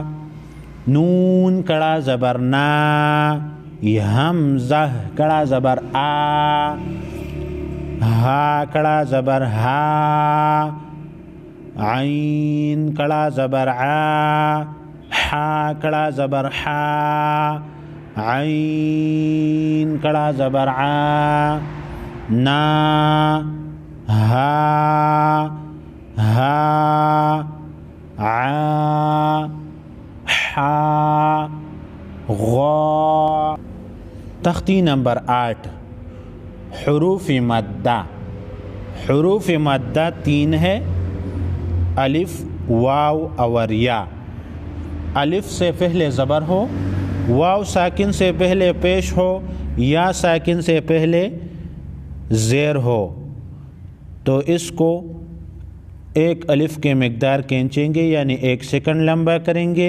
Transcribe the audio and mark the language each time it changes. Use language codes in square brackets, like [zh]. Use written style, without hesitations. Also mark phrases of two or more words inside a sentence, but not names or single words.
[ur] نون کڑا زبر نا، حمزہ کڑا زبر آ، ہا کڑا زبر ہا، عین کڑا زبر آ، حا کڑا زبر حا، عین کڑا زبر آ، نا، ہا، ہا، عا، حا، غا. تختی نمبر 8 حروف مدہ. حروف مدہ 3 ہے، الف، واو اور یا. الف سے پہلے زبر ہو، واو ساکن سے پہلے پیش ہو، یا ساکن سے پہلے زیر ہو، تو اس کو ایک الف کے مقدار کھینچیں گے، یعنی 1 سیکنڈ لمبا کریں گے.